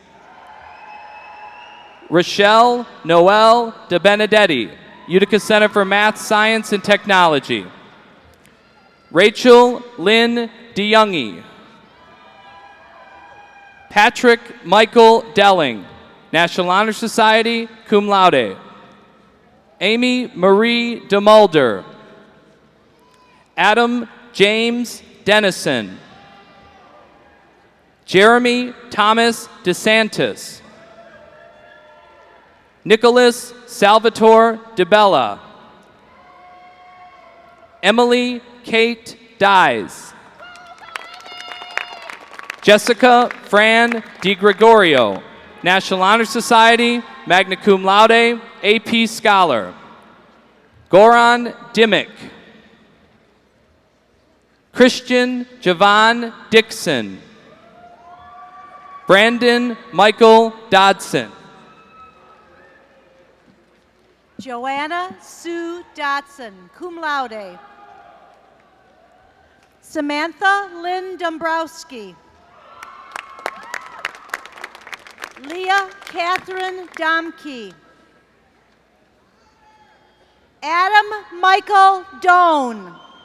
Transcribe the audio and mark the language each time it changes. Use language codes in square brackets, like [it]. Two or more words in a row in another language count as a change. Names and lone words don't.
[en] Rochelle Noel De Benedetti, Utica Center for Math, Science, and Technology. Rachel Lynn DeYoungie. Patrick Michael Delling, National Honor Society, [la] cum laude. [en] Amy Marie DeMulder. Adam James Dennison. Jeremy Thomas DeSantis. Nicholas Salvatore DeBella. Emily Kate Dyes. Jessica Fran DiGregorio, National Honor Society, [la] magna cum laude, [en] AP Scholar. Goran Dimmick. Christian Javon Dixon. Brandon Michael Dodson. Joanna Sue Dotson, [la] cum laude. [en] Samantha Lynn Dombrowski. Leah Catherine Domke. Adam Michael Doan.